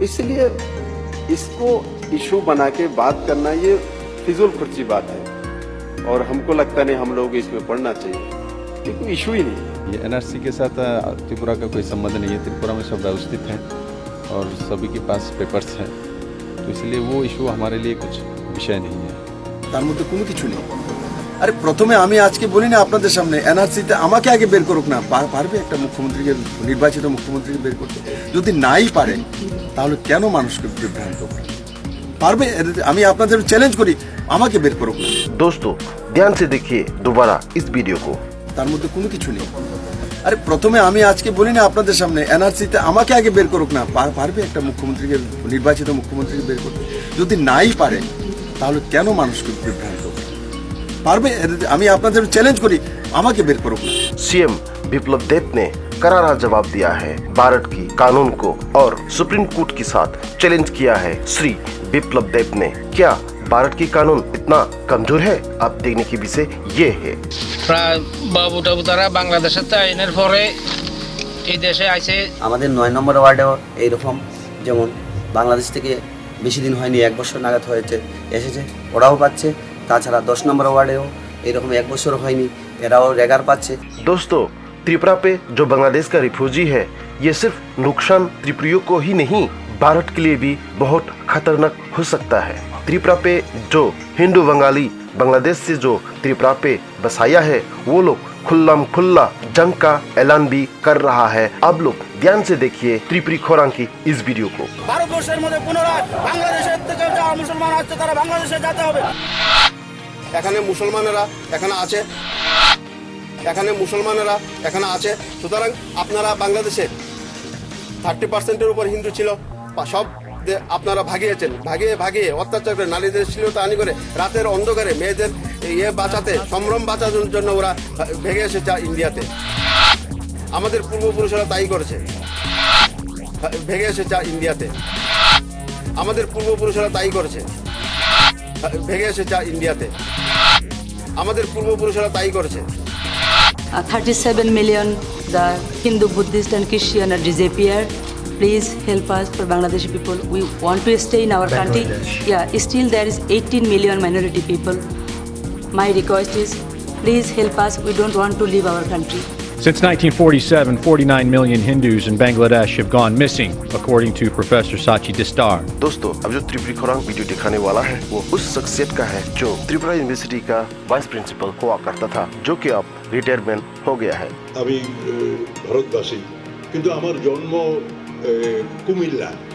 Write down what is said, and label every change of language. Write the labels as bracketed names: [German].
[Hindi] इसलिए इसको इशू बना के बात करना ये फिजूल खर्ची बात है और हमको लगता नहीं हम लोग इसमें पढ़ना चाहिए। ये कोई इशू ही नहीं है। ये एनआरसी के साथ त्रिपुरा का कोई संबंध नहीं है। त्रिपुरा में सब व्यवस्थित हैं और सभी के पास पेपर्स हैं, तो इसलिए वो इशू हमारे लिए कुछ विषय नहीं है। [Bangla] তার মধ্যে কোনো কিছু নেই। আরে প্রথমে আমি আজকে বলি না আপনাদের সামনে, এনআরসিতে আমাকে আগে বের করুক না। পারবে একটা মুখ্যমন্ত্রীকে, নির্বাচিত মুখ্যমন্ত্রীকে বের করতে? যদি নাই পারে তাহলে কেন মানুষকে বিভ্রান্ত করে? পারবে? আমি আপনাদের চ্যালেঞ্জ করি, আমাকে বের করুক না। [Hindi] दोस्तों ध्यान से देखिए दोबारा इस वीडियो को। [Bangla] তার মধ্যে কোনো কিছু নেই। আরে প্রথমে আমি আজকে বলি না আপনাদের সামনে, এনআরসিতে আমাকে আগে বের করুক না। পারবে একটা মুখ্যমন্ত্রীকে, নির্বাচিত মুখ্যমন্ত্রীকে বের করতে? যদি নাই পারে তাহলে কেন মানুষকে বিভ্রান্ত করে? পারবে? আমি আপনাদের চ্যালেঞ্জ করি, আমাকে বের করুক না। [Hindi] सीएम विप्लव देव ने करारा जवाब दिया है भारत की कानून को और सुप्रीम कोर्ट के साथ चैलेंज किया है श्री विप्लव देव ने। क्या भारत की कानून इतना कमजोर है? आप देखने की विषय ये है। [Bangla] বাবু টাবু তারা বাংলাদেশের আইনের পরে এই দেশে আইছে। আমাদের 9 নম্বর ওয়ার্ডেও এইরকম, যেমন বাংলাদেশ থেকে বেশি দিন হয়নি, 1 বছর নাগাদ হয়েছে এসেছে, ওরাও পাচ্ছে। তাছাড়া 10 নম্বর ওয়ার্ডেও এরকম 1 বছর হয়নি, এরাও রেগার পাচ্ছে। [Hindi] दोस्तों त्रिपुरा पे जो बांग्लादेश का रिफ्यूजी है, ये सिर्फ नुकसान त्रिपुरियों को ही नहीं, भारत के लिए भी बहुत खतरनाक हो सकता है। त्रिपुरा पे जो हिंदू बंगाली बांग्लादेश से जो त्रिपुरा पे बसाया है, वो लोग खुल्ला जंग का ऐलान भी कर रहा है। आप लोग ध्यान से देखिए त्रिपुरी खोरांग की इस वीडियो को। [Bangla] ভারতবর্ষের মধ্যে পুনরায় বাংলাদেশের থেকে যারা মুসলমান আছে তারা বাংলাদেশে যেতে হবে। এখানে মুসলমানেরা এখানে আছে, এখানে মুসলমানেরা এখানে আছে। সুতরাং আপনারা বাংলাদেশে 30% উপর হিন্দু ছিল, সব আপনারা ভাগিয়েছেন, ভাগিয়ে অত্যাচার করে, নারীদের শ্লীলতাহানি করে, রাতের অন্ধকারে মেয়েদের বাঁচাতে, সম্ভ্রম বাঁচানোর জন্য ওরা ভেগে এসেছে ইন্ডিয়াতে। আমাদের পূর্বপুরুষরা তাই করেছে, ভেগে এসেছে ইন্ডিয়াতে। আমাদের পূর্বপুরুষরা তাই করেছে, ভেগে এসেছে ইন্ডিয়াতে। আমাদের পূর্বপুরুষরা তাই করেছে। [English] 37 million the Hindu, Buddhist and Christian are disappeared. Please help us for Bangladeshi people. We want to stay in our country. Yeah, still there is 18 million minority people. My request is please help us. We don't want to leave our country. Since 1947, 49 million Hindus in Bangladesh have gone missing, according to Professor Sachi Distar. [Hindi] दोस्तों अब जो त्रिपुरी खोरांग video दिखाने वाला है वो उस शख्सियत का है जो त्रिपुरा यूनिवर्सिटी का वाइस प्रिंसिपल हुआ करता था, जो कि अब रिटायरमेंट हो गया है। [Bangla] আমি ভারতবাসী, কিন্তু আমার জন্ম কুমিল্লা।